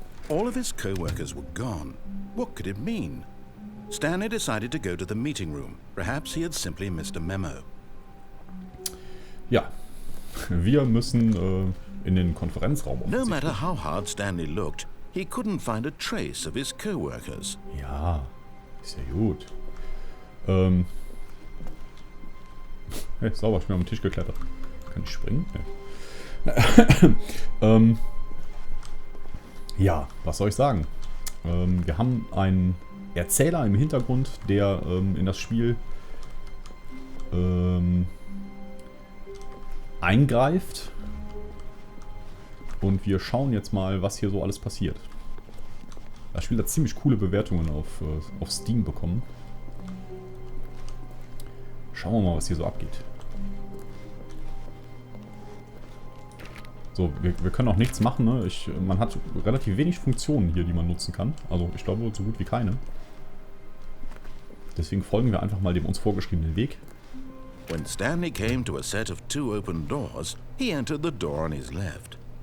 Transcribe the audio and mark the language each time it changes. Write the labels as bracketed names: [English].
[English] All of his co-workers were gone. What could it mean? Stanley decided to go to the meeting room. Perhaps he had simply missed a memo. [German] Ja, wir müssen in den Konferenzraum. [English] No matter how hard Stanley looked, he couldn't find a trace of his co-workers. [German] Ja, ist ja gut. Hey, sauber, ich bin am Tisch geklettert. Kann ich springen? Nee. Ja, was soll ich sagen? Wir haben einen Erzähler im Hintergrund, der in das Spiel eingreift. Und wir schauen jetzt mal, was hier so alles passiert. Das Spiel hat ziemlich coole Bewertungen auf Steam bekommen. Schauen wir mal, was hier so abgeht. So, wir können auch nichts machen, ne? Man hat relativ wenig Funktionen hier, die man nutzen kann. Also ich glaube, so gut wie keine. Deswegen folgen wir einfach mal dem uns vorgeschriebenen Weg. [English] When Stanley came to a set of 2 open doors, he entered the door on his left.